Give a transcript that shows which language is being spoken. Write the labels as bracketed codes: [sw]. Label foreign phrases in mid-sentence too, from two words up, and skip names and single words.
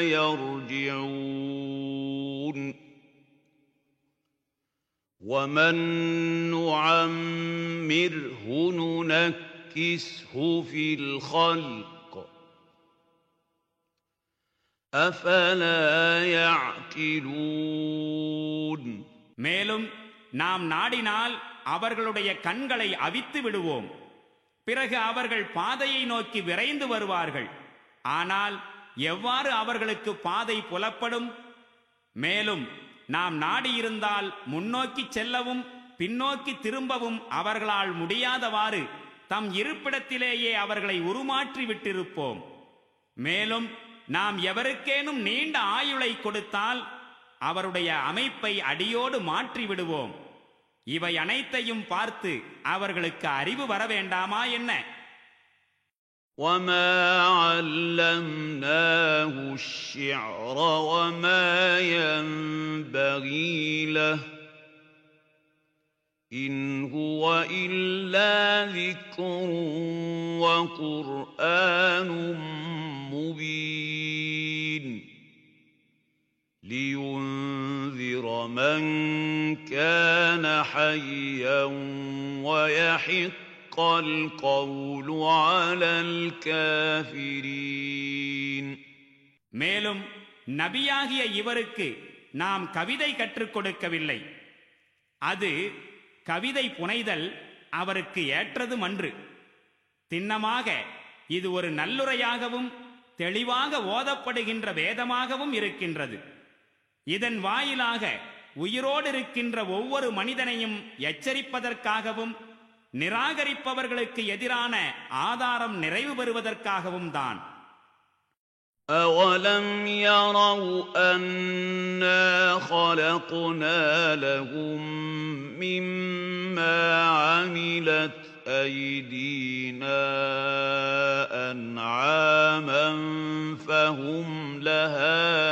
[ar] يَرْجِعُونَ وَمَن نُّعَمِّرْهُ نُنَكِّسْهُ فِي الْخَلْقِ أَفَلَا يَعْقِلُونَ [ta] மேலும் நாம் நாடினால் அவர்களுடைய கண்களை அவித்து விடுவோம். பிறகு அவர்கள் பாதையை நோக்கி விரைந்து வருவார்கள். ஆனால் எவ்வாறு அவர்களுக்கு பாதை புலப்படும்? மேலும் நாம் நாடியிருந்தால் முன்னோக்கி செல்லவும் பின்னோக்கி திரும்பவும் அவர்களால் முடியாதவாறு தம் இருப்பிடத்திலேயே அவர்களை உருமாற்றி விட்டிருப்போம். மேலும் நாம் எவருக்கேனும் நீண்ட ஆயுளை கொடுத்தால் அவருடைய அமைப்பை அடியோடு மாற்றி விடுவோம். இவை அனைத்தையும் பார்த்து அவர்களுக்கு அறிவு வர வேண்டாமா என்ன? [ar] وَمَا عَلَّمْنَاهُ الشِّعْرَ وَمَا يَنبَغِي لَهُ إِنْ هُوَ إِلَّا ذِكْرٌ وَقُرْآنٌ مُبِينٌ لِيُنذِرَ مَنْ كَانَ حَيًّا وَيَحِقَّ الْقَوْلُ عَلَى الْكَافِرِينَ [ta] மேலும் நபியாகிய இவருக்கு நாம் கவிதை கற்றுக் கொடுக்கவில்லை. அது கவிதை புனைதல் அவருக்கு ஏற்றதுமன்று. திண்ணமாக இது ஒரு நல்லுரையாகவும் தெளிவாக ஓதப்படுகின்ற வேதமாகவும் இருக்கின்றது. இதன் வாயிலாக உயிரோடு இருக்கின்ற ஒவ்வொரு மனிதனையும் எச்சரிப்பதற்காகவும் நிராகரிப்பவர்களுக்கு எதிரான ஆதாரம் நிறைவு பெறுவதற்காகவும் தான். [ar] أَوَلَمْ يَرَوْا أَنَّا خَلَقْنَا لَهُم مِّمَّا عَمِلَتْ أَيْدِينَا أَنْعَامًا فَهُمْ لَهَا